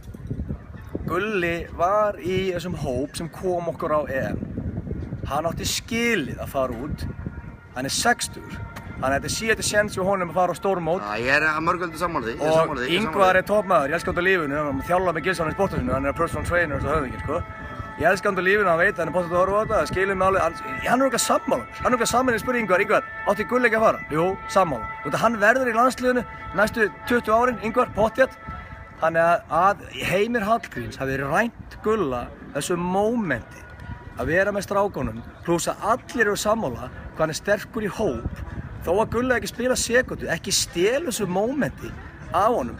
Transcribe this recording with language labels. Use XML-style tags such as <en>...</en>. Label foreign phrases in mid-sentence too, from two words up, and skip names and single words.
<is>Gulli var í þessum hóp sem kom okkur á EM. Hann átti skilið að fara út. Hann er 60. Þannig að þetta sé séns við honum að fara á stórmót. Já, ég er að mörgöldu sammála því. Og Ingvar er toppmaður, ég elska hann á lífinu. Hann þjálfar með Gilsson í sporthúsinu, hann er</is> <en>personal trainer</en> <is>og höfðinginn, sko. Ég elska hann á lífinu, hann veit að hann er pottet að horfa á þetta, skilur mig alveg. Hann er okkar sammála. Hann er okkar sammála, ég spurði Ingvar, átti Gulli ekki að fara? Jú, sammála. Þannig að hann verður í landsliðinu næstu 20 árin, Ingvar, pottþétt. Þannig að Heimir Hallgríms hafi rænt Gulla þessu mómenti að vera með strákunum, pluss að allir eru sammála hvað hann er sterkur í hóp, þó að Gulli ekki spila sekundu, ekki stela þessu mómenti af honum.</is>